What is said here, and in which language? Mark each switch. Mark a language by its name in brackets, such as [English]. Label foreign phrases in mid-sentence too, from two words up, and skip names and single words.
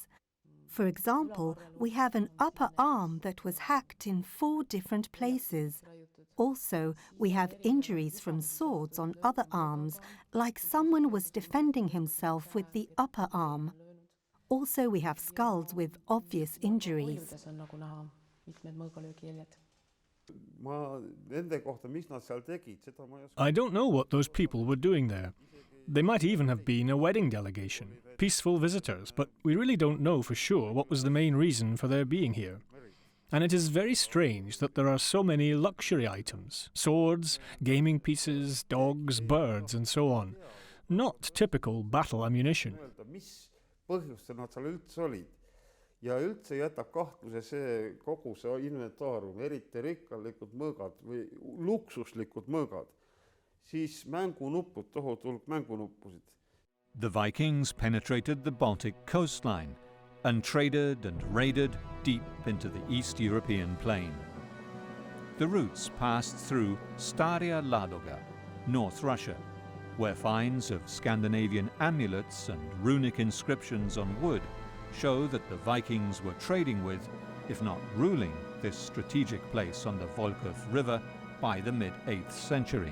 [English] For example, we have an upper arm that was hacked in 4 different places. Also, we have injuries from swords on other arms, like someone was defending himself with the upper arm. Also, we have skulls with obvious injuries. [Estonian] Kuivides on nagu näha mitmed mõõgalöögijäljed. ma nende kohta, mis nad seal tegid, seda ma ei oska. [English] I don't know what those people were doing there. They might even have been a wedding delegation, peaceful visitors, but we really don't know for sure what was the main reason for their being here. And it is very strange that there are so many luxury items, swords, gaming pieces, dogs, birds, and so on. Not typical battle ammunition. [Estonian] Öelda, mis põhjustel nad seal üldse olid. Ja üldse jätab kahtluse see kogu see inventaarium, eriti rikkalikud mõõgad või luksuslikud mõõgad. Siis mängunupud, tohutu hulk mängunuppusid. [English] The Vikings penetrated the Baltic coastline and traded and raided deep into the East European plain. The routes passed through Staria Ladoga, North Russia, where finds of Scandinavian amulets and runic inscriptions on wood show that the Vikings were trading with, if not ruling, this strategic place on the Volkhov River by the mid-8th century.